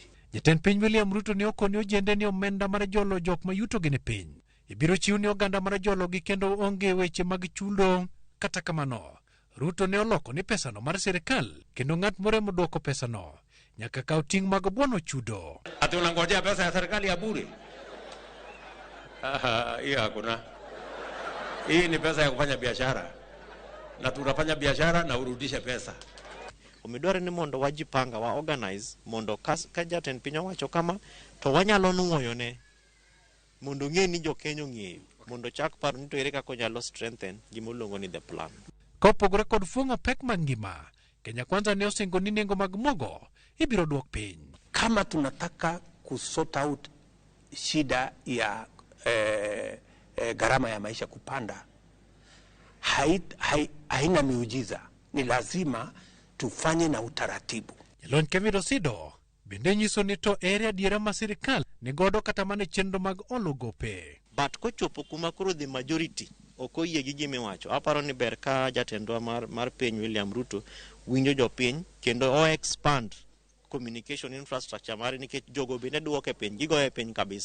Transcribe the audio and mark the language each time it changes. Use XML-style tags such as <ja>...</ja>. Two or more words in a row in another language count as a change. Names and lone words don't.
<luo>Jatend piny William Ruto ne okoni ojende ni omenda mar jolo jok ma yuto gi ne piny ibiro chiw ni oganda mar jolo gi kendo onge weche mag chudo. Kata kamano Ruto ne oloko ni pesano mar sirikal kendo ng'at moremo dwoko pesano nyaka kaw ting' mag buono chudo.</luo> <sw>Ati unangojea pesa ya serikali ya bure? Hiyo hakuna. Hii ni pesa ya kufanya biashara. Na tunafanya biashara na urudishe pesa.</sw> <luo>Omidware ni mondo wajipanga wa organize mondo ka jatend piny owacho kama to wanyalo nuoyo ne mondo ng'e ni jo Kenya ng'eyo mondo chak paro ni to ere kaka nyalo strengthen gimoluongo ni</luo> <en>the plan.</en> <luo>Kopogore kod fuong'o pek mangima, Kenya Kwanza ne osingo ni nengo mag mogo ibiro dwok piny.</luo> <sw>Kama tunataka kusort out shida ya gharama ya maisha kupanda, haina miujiza, ni lazima tufanye na utaratibu.</sw> <luo>Jalony Kevin Osido bende nyiso ni to ere adiera ma sirikal ni godo kata mane chenro mag olo gope. But kochopo kuma koro</luo> <en>the majority</en> <luo>okoyie gi gimiwacho, aparo ni ber ka jatendwa mar piny William Ruto winjo jopiny kendo o</luo> <en>expand communication infrastructure</en> <luo>mare, nikech jogo bende duoke piny, gigoye piny kabisa.</luo>